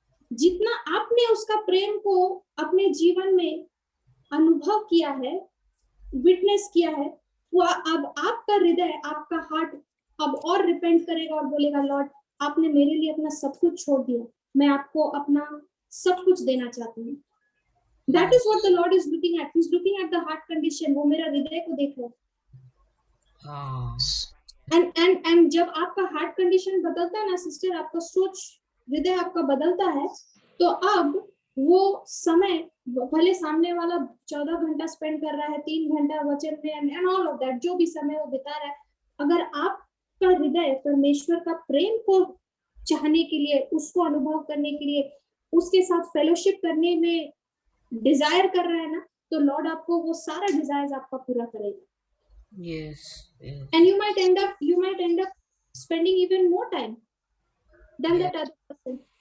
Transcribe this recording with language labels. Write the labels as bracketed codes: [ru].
[hi] जितना आपने उसका प्रेम को अपने जीवन में अनुभव किया है, विटनेस किया है, वो अब आपका हृदय, आपका हार्ट अब और रिपेंट करेगा और बोलेगा, लॉर्ड आपने मेरे लिए अपना सब कुछ छोड़ दिया, मैं आपको अपना सब कुछ देना चाहती हूँ। [en] That is what the Lord is looking at. He's looking at the heart condition. [hi] वो मेरा हृदय को देख रहा है। हाँ, and जब आपका हार्ट कंडीशन बदलता है ना सिस्टर, आपका सोच, हृदय आपका बदलता है, तो अब वो समय, भले सामने वाला 14 घंटा स्पेंड कर रहा है, 3 घंटा वचन में [en] and all of that, [hi] जो भी समय वो बिता रहा है, अगर आपका हृदय परमेश्वर का प्रेम को चाहने के लिए, उसको अनुभव करने के लिए, उसके साथ फेलोशिप करने में डिजायर कर रहा है ना, तो लॉर्ड आपको वो सारा डिजायर आपका पूरा करेगा। [en] yes, yes, And you might end up spending even more time than that other person.